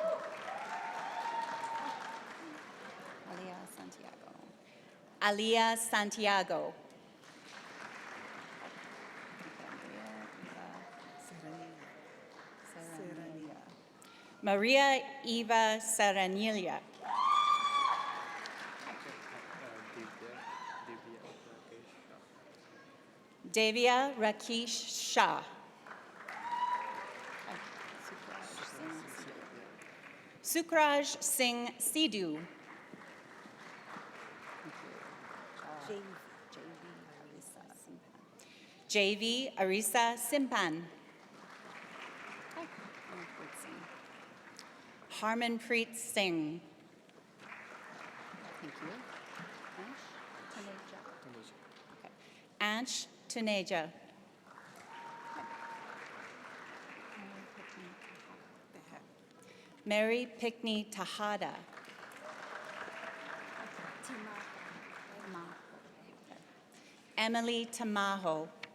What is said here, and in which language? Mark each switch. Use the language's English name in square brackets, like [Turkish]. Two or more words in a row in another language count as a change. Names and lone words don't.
[English] Alia Santiago. Maria Eva Seranilia. Devya Rakesh Shah. Sukraj Singh Sidhu. JV Arisa Simpan. Harmanpreet Singh. Thank you. Ansh Taneja. Mary Pickney Tahada. Emily Tamaho.